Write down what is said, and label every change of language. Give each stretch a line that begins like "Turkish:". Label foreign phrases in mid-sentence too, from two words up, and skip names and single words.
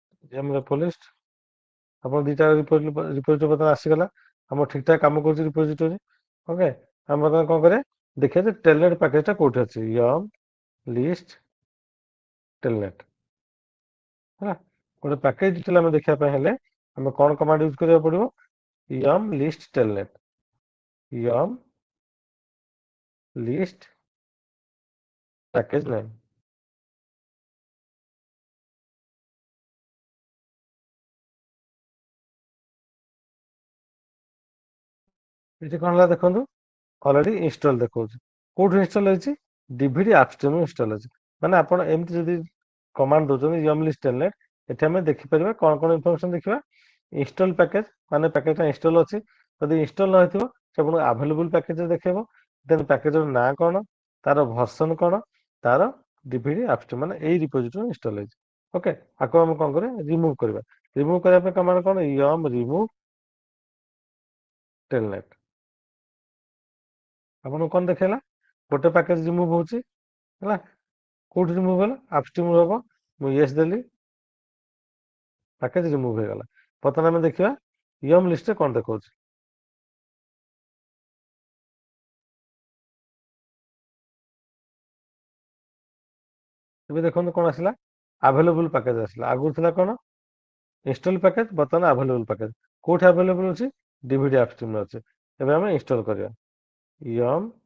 English: yum repo list
Odia: ଆପଣ ଦୁଇଟା ରିପୋଜିଟୋରୀ ବର୍ତ୍ତମାନ ଆସିଗଲା ଆମ ଠିକ୍ ଠାକ୍ କାମ କରୁଛି
English: repository okay
Odia: ଆମେ ବର୍ତ୍ତମାନ କ'ଣ କରିବା ଦେଖିବା ଯେ ଟେଲନେଟ୍ ପ୍ୟାକେଜଟା କୋଉଠି ଅଛି
English: yum list telnet
Odia: ହେଲା ଗୋଟେ
English: package detail
Odia: ଆମେ ଦେଖିବା ପାଇଁ ହେଲେ ଆମେ କ'ଣ
English: command use
Odia: କରିବାକୁ ପଡ଼ିବ
English: yum list telnet yum list package name
Odia: ଏଠି କ'ଣ ହେଲା ଦେଖନ୍ତୁ
English: already install
Odia: ଦେଖାଉଛି କୋଉଠି ଇନଷ୍ଟଲ ହେଇଛି
English: DVD upstream install
Odia: ଅଛି ମାନେ ଆପଣ ଏମିତି ଯଦି କମାଣ୍ଡ ଦଉଛନ୍ତି
English: yum list telnet
Odia: ଏଠି ଆମେ ଦେଖିପାରିବା କ'ଣ କ'ଣ ଇନଫର୍ମେସନ ଦେଖିବା
English: install package
Odia: ମାନେ ପ୍ୟାକେଜଟା ଇନଷ୍ଟଲ ଅଛି ଯଦି ଇନଷ୍ଟଲ ନ ହେଇଥିବ ସେ ଆପଣଙ୍କୁ
English: available package
Odia: ଦେଖେଇବ ଦେନ୍ ପ୍ୟାକେଜର ନାଁ କ'ଣ ତାର ଭର୍ସନ କ'ଣ ତାର
English: DVD upstream
Odia: ମାନେ ଏଇ
English: repository install
Odia: ହେଇଛି ଓକେ ଆକୁ ଆମେ କ'ଣ କରିବା ରିମୁଭ୍ କରିବା ରିମୁଭ୍ କରିବା ପାଇଁ କମାଣ୍ଡ କ'ଣ
English: yum remove
Odia: telnet ଆପଣଙ୍କୁ କ'ଣ ଦେଖେଇଲା ଗୋଟେ
English: package remove
Odia: ହଉଛି ହେଲା କୋଉଠି ରିମୁଭ୍ ହେଲା ଆପଷ୍ଟ୍ରିମ୍ ହବ ମୁଁ ୟେସ୍ ଦେଲି
English: package remove
Odia: ହେଇଗଲା ବର୍ତ୍ତମାନ ଆମେ ଦେଖିବା yum ଲିଷ୍ଟରେ କ'ଣ ଦେଖାଉଛି ଏବେ ଦେଖନ୍ତୁ କ'ଣ ଆସିଲା
English: available package
Odia: ଆସିଲା ଆଗରୁ ଥିଲା କ'ଣ
English: install package
Odia: ବର୍ତ୍ତମାନ
English: available package
Odia: କୋଉଠି ଆଭେଲେବୁଲ ଅଛି
English: DVD upstream
Odia: ଅଛି ଏବେ ଆମେ ଇନଷ୍ଟଲ କରିବା yum